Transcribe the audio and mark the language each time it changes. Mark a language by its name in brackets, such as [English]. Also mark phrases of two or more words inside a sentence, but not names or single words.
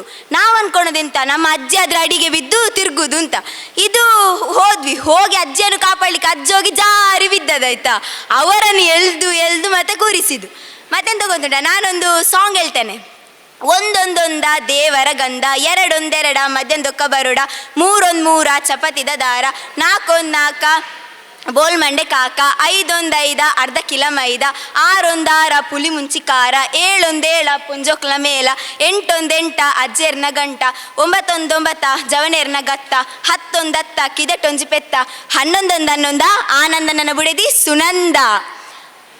[Kannada] ನಾವು ಅಂದ್ಕೊಳೋದೆಂತ, ನಮ್ಮ ಅಜ್ಜಿ ಅದರ ಅಡಿಗೆ ಬಿದ್ದು ತಿರುಗುದು ಅಂತ. ಇದು ಹೋಗಿ ಅಜ್ಜಿಯನ್ನು ಕಾಪಾಡಲಿಕ್ಕೆ ಅಜ್ಜಿ ಹೋಗಿ ಜಾರಿ ಬಿದ್ದದಾಯ್ತಾ. ಅವರನ್ನು ಎಳ್ದು ಮತ್ತೆ ಕೂರಿಸಿದ್ದು. ಮತ್ತೆಂತ ಗೊತ್ತುಂಟ, ನಾನೊಂದು ಸಾಂಗ್ ಹೇಳ್ತೇನೆ. [Tulu] ಒಂದೊಂದೊಂದ ದೇವರ ಗಂಧ, ಎರಡೊಂದೆರಡ ಮಧ್ಯಂದೊಕ್ಕ ಬರೋಡ, ಮೂರೊಂದು ಚಪಾತಿದ ದಾರ, 4 ಬೋಲ್ ಮಂಡೆ ಕಾಕ, 5 ಅರ್ಧ ಕಿಲ ಮೈದ, 6 ಪುಲಿ ಮುಂಚಿ ಖಾರ, 7 ಪುಂಜೋಕ್ಲ ಮೇಲ, 8 ಅಜ್ಜೆರ್ನ ಗಂಟ, 9 ಜವನೇರ್ನ ಗತ್ತ, 10 ಕಿದಟೊಂಜಿ ಪೆತ್ತ, 11 ಆನಂದ ನನ್ನ ಬುಡೆದಿ ಸುನಂದ.